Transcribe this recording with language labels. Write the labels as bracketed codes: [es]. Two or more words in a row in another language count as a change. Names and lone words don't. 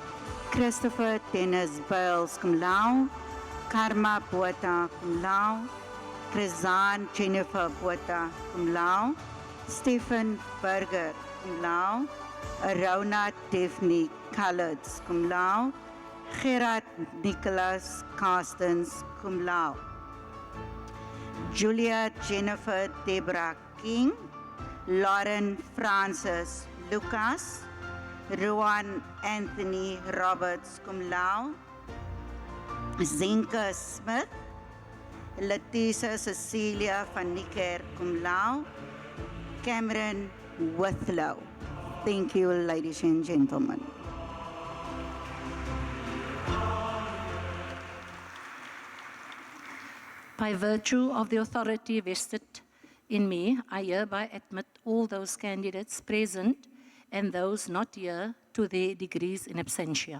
[en] Christopher Dennis Bales, [la] cum laude. [en] Karma Botha, [la] cum laude. [en] Krizan Jennifer Botha, [la] cum laude. [en] Stephen Berger, [la] cum laude. [en] Arona Daphne Colours, [la] cum laude. [en] Gerard Nicholas Carstens, [la] cum laude. [en] Julia Jennifer Deborah King. Lauren Francis Lucas, Rowan Anthony Roberts, [la] cum laude. [en] Zinke Smith, Letisa Cecilia van Niekerk, [la] cum laude. [en] Cameron Withlow. Thank you, ladies and gentlemen. By virtue of the authority vested in me, I hereby admit all those candidates present and those not here to their degrees in absentia.